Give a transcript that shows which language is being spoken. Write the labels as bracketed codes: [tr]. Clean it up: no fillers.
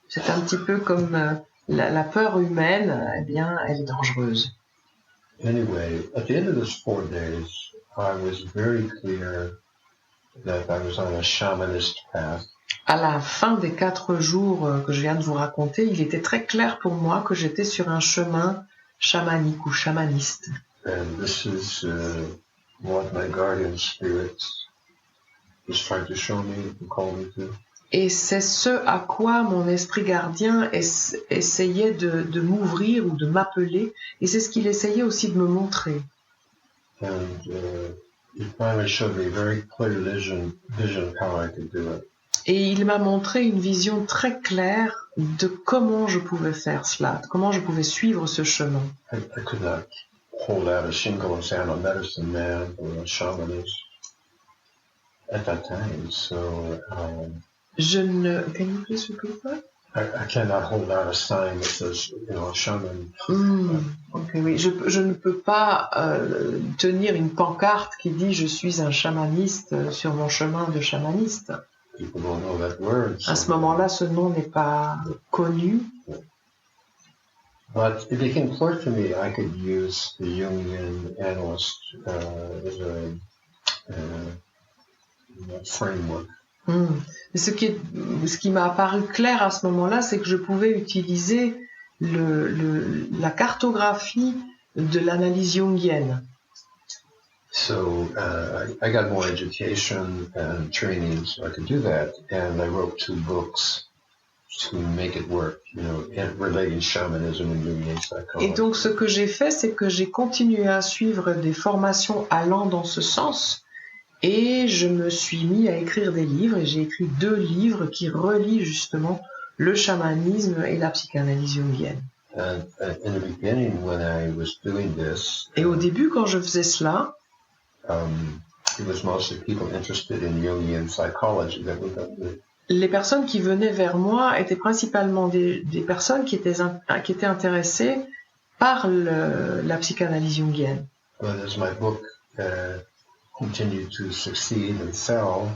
[fr] C'est un petit peu comme la peur humaine, eh bien, elle est dangereuse. [en] Anyway, at the end of those 4 days, I was very clear that I was on a shamanist path. [fr] À la fin des 4 jours que je viens de vous raconter, il était très clair pour moi que j'étais sur un chemin chamanique ou chamaniste. [en] And this is what my guardian spirit was trying to show me and call me to. [fr] Et c'est ce à quoi mon esprit gardien essayait de m'ouvrir ou de m'appeler, et c'est ce qu'il essayait aussi de me montrer. [en] And it finally showed me a very clear vision of how I could do it. [fr] Et il m'a montré une vision très claire de comment je pouvais faire cela, de comment je pouvais suivre ce chemin. [en] I could not hold out a shingle and say I'm a medicine man or a shamanist at that time. So Can you please repeat that? I cannot hold out a sign that says, a shaman. [fr] Ok, oui. Je ne peux pas tenir une pancarte qui dit je suis un chamaniste sur mon chemin de chamaniste. [en] People don't know that word. [fr] À ce moment-là, ce nom n'est pas connu. [en] But it became clear to me I could use the Jungian analyst as a framework. [fr] Ce qui m'a apparu clair à ce moment-là, c'est que je pouvais utiliser la cartographie de l'analyse jungienne. [en] So I got more education and training so I could do that, and I wrote 2 books to make it work, relating shamanism and Jungian psychology. [fr] Et donc ce que j'ai fait, c'est que j'ai continué à suivre des formations allant dans ce sens, et je me suis mis à écrire des livres, et j'ai écrit 2 livres qui relient justement le chamanisme et la psychanalyse jungienne. [en] In the beginning, when I was doing this, [fr] Et au début, quand je faisais cela, [en] it was mostly people interested in Jungian psychology that would [fr] les personnes qui venaient vers moi étaient principalement des personnes qui étaient intéressées par la psychanalyse jungienne. [en] But as my book continued to succeed and sell,